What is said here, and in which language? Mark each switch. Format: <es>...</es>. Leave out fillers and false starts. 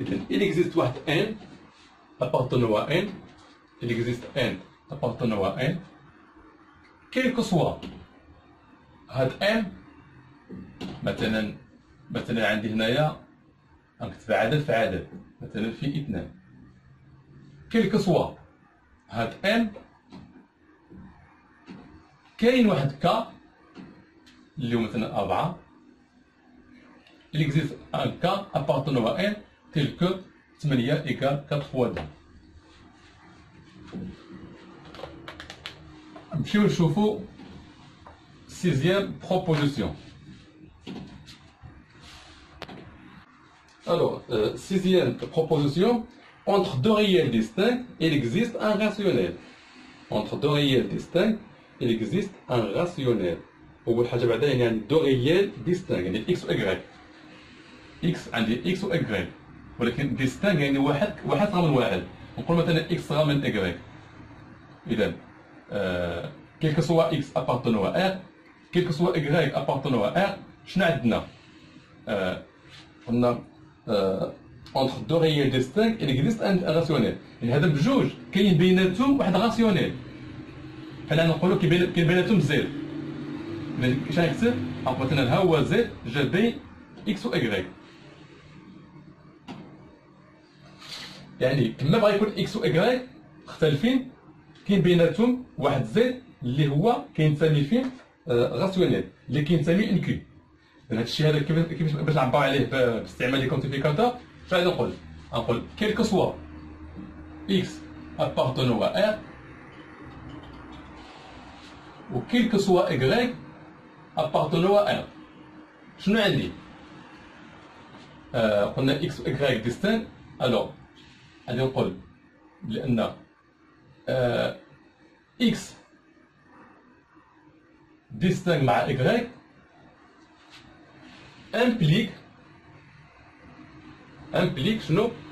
<fr>Il existe واحد n appartenant à n, il existe n appartenant à n, quel que soit هاد n.</fr> <ar>مثلا عندي هنايا غنكتب عدد في عدد، مثلا في 2 كيل كو سوا هاد ان كاين واحد كا اللي هو مثلا 4</ar> <fr>il existe un cas appartenant à n tel que 8 égale 4 fois 2.</fr> <ar>نمشيو نشوفو sixième proposition.</ar> <fr>Alors, sixième proposition, entre deux réels distincts, il existe un rationnel. Entre deux réels distincts, il existe un rationnel.</fr> <ar>أول حاجة بعدا يعني</ar> <fr>deux réels distincts</fr> <ar>يعني x و y. x عندي x و y، ولكن distinct يعني واحد صغر من واحد. نقول مثلا x صغر من y.</ar> <fr>إذا quel que soit x appartenant à R، quel que soit y appartenant à R،</fr> <ar>شنو عندنا؟ قلنا</ar> <fr>entre deux réels distincts il existe un rationnel.</fr> <ar>يعني هذا بجوج كاين بيناتهم واحد راسيونيل. بحال نقولوا كاين بيناتهم زد. إذا كيفاش غنكتب؟ مثلا ها هو زد جا بين اكس و اكغيك. يعني كما بغا يكون اكس و اكغيك مختلفين كاين بيناتهم واحد زد اللي هو كينسمي فيه راسيونيل اللي كينسمي ان كيو. هذا الشيء هذا كيفاش باش نعبر عليه باستعمال لي كونتيفيكاتور؟ فغادي نقول كيل كو سوا اكس appartenant à R و كيل كو سوا</ar> <fr>y appartenant à R.</fr> <ar>شنو عندي؟ قلنا x و y distinct. الوغ غادي نقول بأن x distinct مع y implique شنو؟</ar>